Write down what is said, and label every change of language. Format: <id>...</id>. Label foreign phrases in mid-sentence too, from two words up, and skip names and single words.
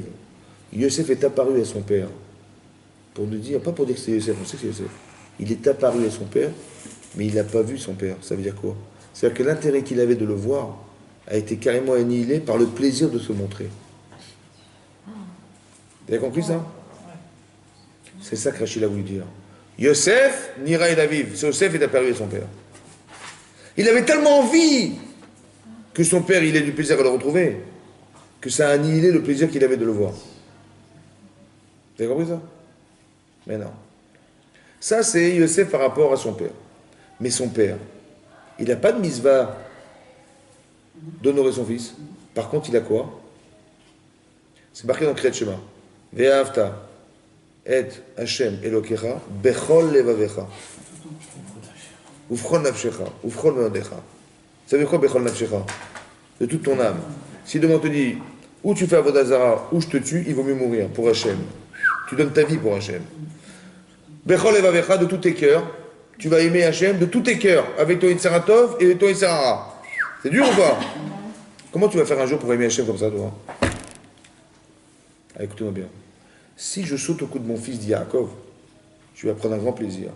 <fr>Yosef est apparu à son père. Pour nous dire, pas pour dire que c'est Yosef, on sait que c'est Yosef. Il est apparu à son père, mais il n'a pas vu son père. Ça veut dire quoi? C'est-à-dire que l'intérêt qu'il avait de le voir a été carrément annihilé par le plaisir de se montrer. Vous avez compris ça? C'est ça que Rachid a voulu dire.</fr> <he>יוסף נראה אל אביו.</he> <fr>Yosef est apparu à son père. Il avait tellement envie que son père, il ait du plaisir à le retrouver, que ça a annihilé le plaisir qu'il avait de le voir. Vous avez compris ça? Mais non. Ça, c'est Yosef par rapport à son père. Mais son père, il n'a pas de mitzvah d'honorer son fils. Par contre, il a quoi? C'est marqué dans Kriyat Shema.</fr> <he>ואהבת את השם אלוקיך בכל לבבך ובכל נפשך ובכל מאודך.</he> <fr>Ça veut dire quoi</fr> <he>בכל נפשך?</he> <fr>De toute ton âme. Si demain on te dit ou tu fais</fr> <he>עבודה זרה</he> <fr>ou je te tue, il vaut mieux mourir pour Hashem. Tu donnes ta vie pour Hashem.</fr> <he>בכל לבבך,</he> <fr>de tous tes cœurs. Tu vas aimer Hashem de tous tes cœurs, avec ton</fr> <he>יצר הטוב</he> <fr>et ton</fr> <he>יצר הרע.</he> <fr>C'est dur ou pas? Comment tu vas faire un jour pour aimer Hashem comme ça, toi? Ah, écoutez-moi bien. Si je saute au cou de mon fils Yaakov, je vais prendre un grand plaisir.</fr>